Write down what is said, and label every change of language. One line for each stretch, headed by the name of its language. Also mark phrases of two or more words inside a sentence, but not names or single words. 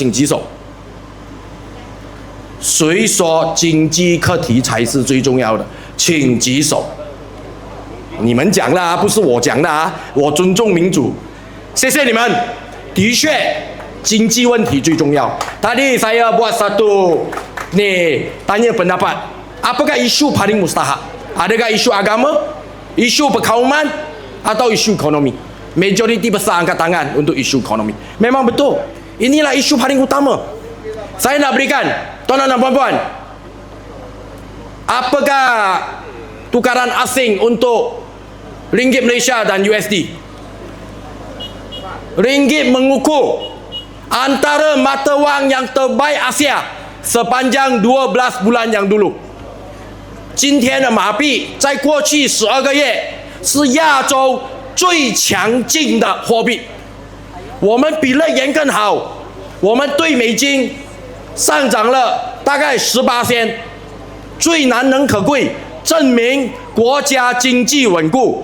Chinese: 请举手。谁说经济课题才是最重要的？请举手。你们讲的不是我讲的我尊重民主，谢谢你们。的确，经济问题最重要。
Malay: Tadi saya buat satu tanya pendapat. Apakah isu paling mustahak? Adakah isu agama, isu perkauman, atau isu ekonomi? Majoriti besar angkat tangan untuk isu ekonomi. Memang betul. Inilah isu paling utama. Saya nak berikan, tuan-tuan dan puan-puan, apakah tukaran asing untuk ringgit Malaysia dan USD? Ringgit mengukur antara mata wang yang terbaik Asia sepanjang 12 bulan yang dulu。
Chinese: 今天的马币在过去12个月是亚洲最强劲的货币，我们比日元更好，我们对美金上涨了大概18%，最难能可贵，证明国家经济稳固。